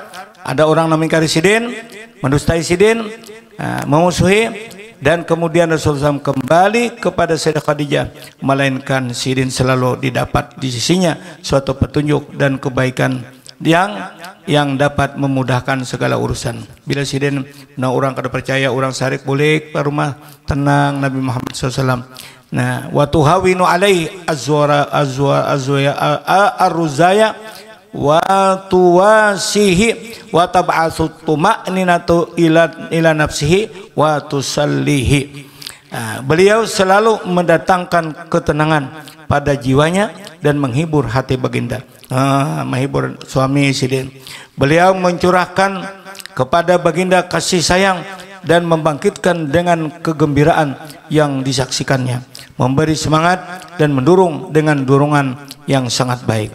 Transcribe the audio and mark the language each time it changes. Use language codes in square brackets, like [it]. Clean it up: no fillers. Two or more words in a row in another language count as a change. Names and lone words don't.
[id] Ada orang namanya sidin, mendustai sidin, memusuhi, dan kemudian Rasulullah SAW kembali kepada Sayyidah Khadijah, melainkan sidin selalu didapat di sisinya suatu petunjuk dan kebaikan yang dapat memudahkan segala urusan. [bjn] Bila sidin orang kada percaya, orang sarik boleh ke rumah, tenang Nabi Muhammad SAW. Nah, [ar] وتهون عليه الرزايا وتواسيه وتبعث طمأنينة إلى نفسه وتسليه. [id] Beliau selalu mendatangkan ketenangan pada jiwanya dan menghibur hati baginda, menghibur suami sidin. Beliau mencurahkan kepada baginda kasih sayang dan membangkitkan dengan kegembiraan yang disaksikannya, memberi semangat dan mendorong dengan dorongan yang sangat baik.